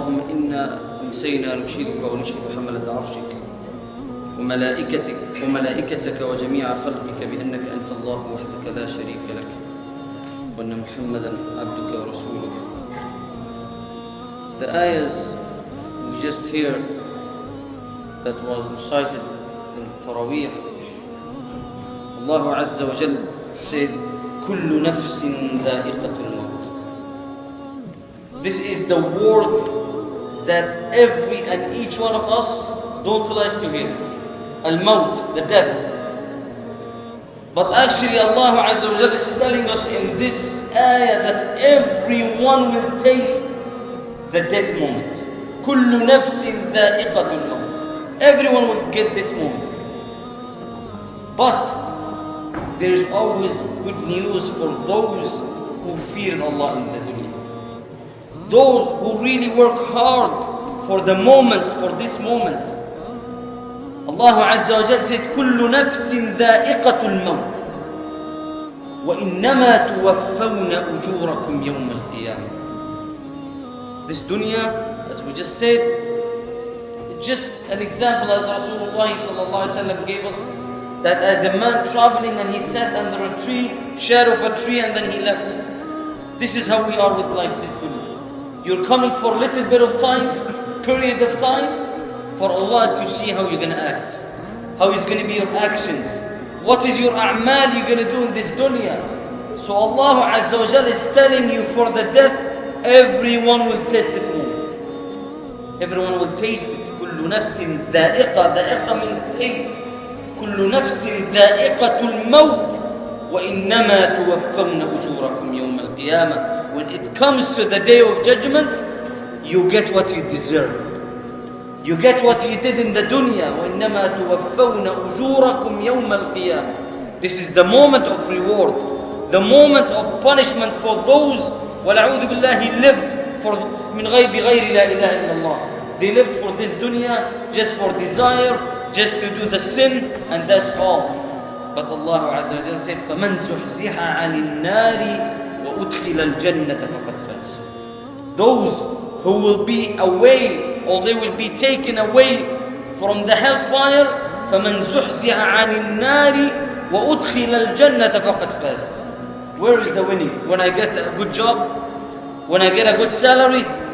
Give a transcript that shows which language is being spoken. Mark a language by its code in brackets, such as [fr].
[ar] إنا أمسينا نشيدك ونشيد حملة عرشك وملائكتك وجميع خلقك بأنك أنت الله وحدك لا شريك لك وأن محمدا عبدك ورسولك. [en] The ayahs we just heard that was recited in Taraweeh, Allah Azza wa Jal said, [ar] كل نفس ذائقة الموت. [en] This is the word that every and each one of us don't like to hear it. Al-Maut, the death. But actually Allah Azza wa Jal is telling us in this ayah that everyone will taste the death moment. [ar] كل نفس ذائقة الموت. [en] Everyone will get this moment. But there is always good news for those who fear Allah in the dunya. Those who really work hard for the moment, for this moment. Allah Azza wa Jal said, [ar] كل نفس ذائقة الموت وإنما توفون أجوركم يوم القيامة. [en] This dunya, as we just said, just an example as Rasulullah sallallahu alaihi wasallam gave us, that as a man traveling and he sat under a tree, shade of a tree, and then he left. This is how we are with like this dunya. You're coming for a little bit of time, period of time, for Allah to see how you're going to act, how is going to be your actions, what is your a'mal you're going to do in this dunya. So Allah Azza wa Jal is telling you for the death, everyone will taste this moment. Everyone will taste it. [ar] كل نفس ذائقة. [en] ذائقة means taste. [ar] كل نفس ذائقة الموت وإنما توفون أجوركم يوم القيامة. [en] When it comes to the day of judgment, you get what you deserve. You get what you did in the dunya. [ar] وإنما توفون أجوركم يوم القيامة. [en] This is the moment of reward, the moment of punishment for those [ar] وَلَعُوذُ بِاللَّهِ [en] lived for [ar] من غير بغير لا إله إلا الله. [en] They lived for this dunya just for desire, just to do the sin, and that's all. But Allah Azza wa Jalla said, [ar] فَمَنْ زُحْزِحَ عَنِ النَّارِ وَأُدْخِلَ الْجَنَّةَ فَقَدْ فَازَ. [en] Those who will be away, or they will be taken away from the hellfire, [ar] فَمَنْ زُحْزِحَ عَنِ النَّارِ وَأُدْخِلَ الْجَنَّةَ فَقَدْ فَازَ. [en] Where is the winning? When I get a good job? When I get a good salary?